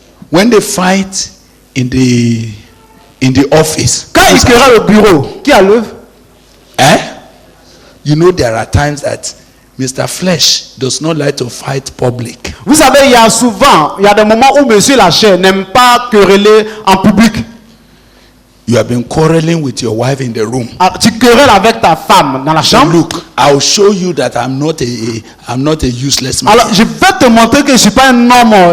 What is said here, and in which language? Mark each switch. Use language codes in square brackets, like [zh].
[en] When they fight in the office, [fr] Quand ils querellent au bureau, qui a l'œuvre? [en] eh? You know there are times that Mr. Flesh does not like to fight public. [fr] Vous savez, il y a des moments où monsieur la chair n'aime pas quereller en public. [en] You have been quarreling with your wife in the room. [fr] Alors, tu querelles avec ta femme dans la [en] So [fr] chambre. [en] look, I'll show you that I'm not a useless man. [fr] Alors, je vais te montrer que je ne suis pas un homme